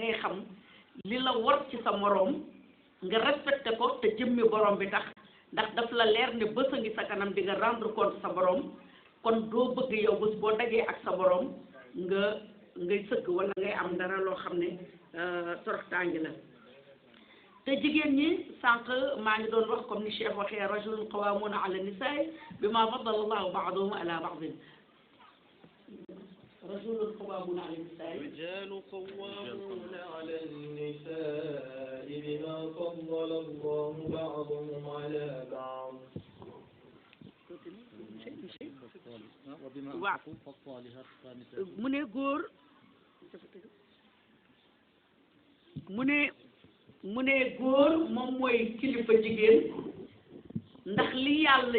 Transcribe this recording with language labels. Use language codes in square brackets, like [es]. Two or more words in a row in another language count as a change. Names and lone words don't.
[wo] ngay xam li la war ci sa moroom nga respecté ko te jëmmi borom bi tax ndax daf la leer ne bés a ngi sa kanam di nga [fr] rendre compte [wo] sa borom kon doo bëgg yow bés boo dajee ak sa borom ngay sëgg wala ngay am dara loo xam ne toroxtaangi la te jigéen ñi sànq maa ngi doon wax comme ni Cheikh waxee [ar] رجل قوامون على النساء بما فضل الله بعضهم على بعض رجل قوامون على النساء رجال قوامون على النساء بما فضل الله بعضهم على بعض [wo] mu ne góor mu ne góor moom mooy kilifa jigéen ndax li yàlla